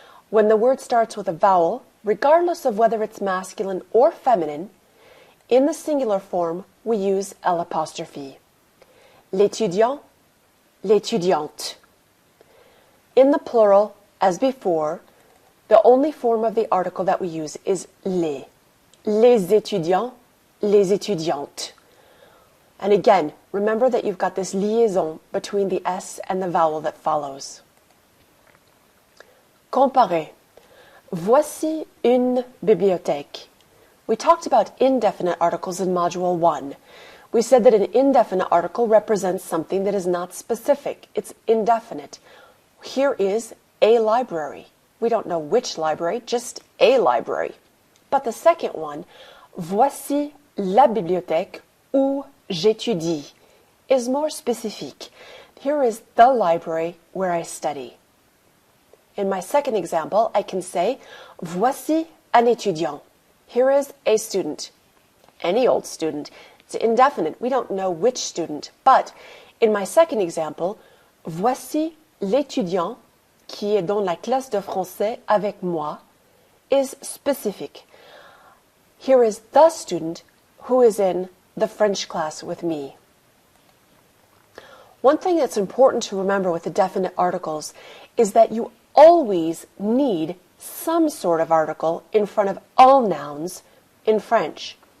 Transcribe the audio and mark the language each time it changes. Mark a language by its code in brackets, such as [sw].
[en] When the word starts with a vowel, regardless of whether it's masculine or feminine, in the singular form, we use l'apostrophe. [fr] L'étudiant, l'étudiante. [en] In the plural, as before, the only form of the article that we use is les. [fr] Les étudiants, les étudiantes. [en] And again, remember that you've got this liaison between the S and the vowel that follows. [fr] Comparer. Voici une bibliothèque. [en] We talked about indefinite articles in Module 1. We said that an indefinite article represents something that is not specific. It's indefinite. Here is a library. We don't know which library, just a library. But the second one, [fr] voici la bibliothèque où j'étudie, [en] is more specific. Here is the library where I study. In my second example, I can say, [fr] voici un étudiant. [en] Here is a student, any old student. It's indefinite. We don't know which student. But in my second example, [fr] voici l'étudiant qui est dans la classe de français avec moi [en] is specific. Here is the student who is in the French class with me. One thing that's important to remember with the definite articles is that you always need some sort of article in front of all nouns in French.